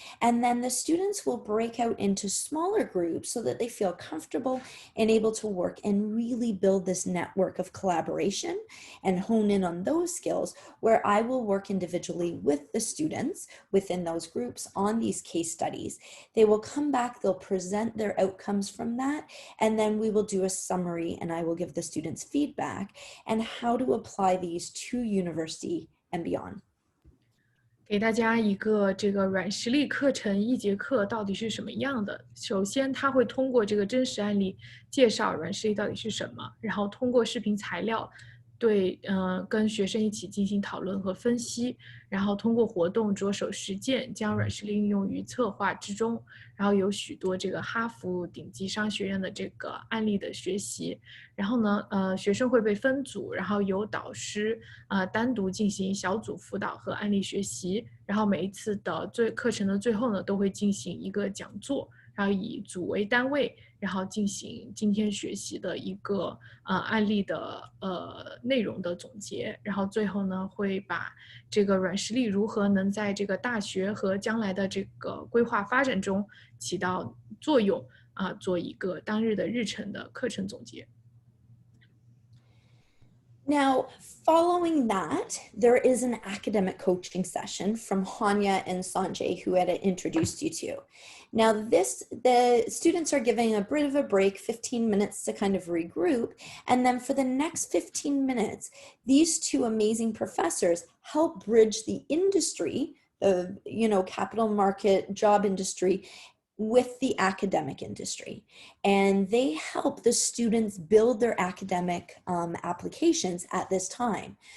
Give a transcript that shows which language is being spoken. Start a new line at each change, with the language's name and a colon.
English: And then the students will break out into smaller groups so that they feel comfortable and able to work and really build this network of collaboration and hone in on those skills, where I will work individually with the students within those groups on these case studies. They will come back, they'll present their outcomes from that, and then we will do a summary and I will give the students feedback and how to apply these to university and beyond.
Chinese: 给大家一个这个软实力课程一节课到底是什么样的。首先，他会通过这个真实案例介绍软实力到底是什么，然后通过视频材料跟学生一起进行讨论和分析，然后通过活动着手实践，将软实力运用于策划之中，然后有许多这个哈佛顶级商学院的这个案例的学习，然后呢，学生会被分组，然后由导师单独进行小组辅导和案例学习，然后每一次的课程的最后呢，都会进行一个讲座，然后以组为单位，然后进行今天学习的一个案例的内容的总结，然后最后呢会把这个软实力如何能在这个大学和将来的这个规划发展中起到作用做一个当日的日程的课程总结。
English: Now, following that, there is an academic coaching session from Haniyeh and Sanjay, who I had introduced you to. Now, the students are giving a bit of a break, 15 minutes to kind of regroup. And then for the next 15 minutes, these two amazing professors help bridge the industry, the capital market job industry, with the academic industry, and they help the students build their academic applications at this time.